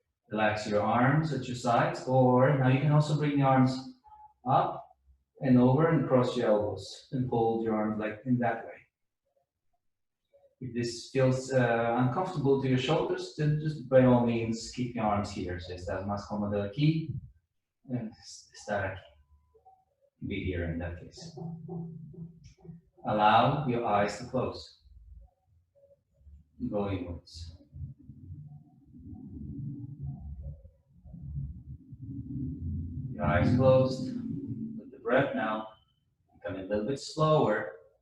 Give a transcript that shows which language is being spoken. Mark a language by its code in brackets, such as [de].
[en] Relax your arms at your sides, or now you can also bring the arms up and over and cross your elbows and hold your arms like in that way. If this feels uncomfortable to your shoulders, then just by all means keep your arms here. [es] Si estás más cómodo aquí, estar aquí. [en] Be here in that case. Allow your eyes to close. Go inwards. Your eyes closed. With the breath now, become a little bit slower.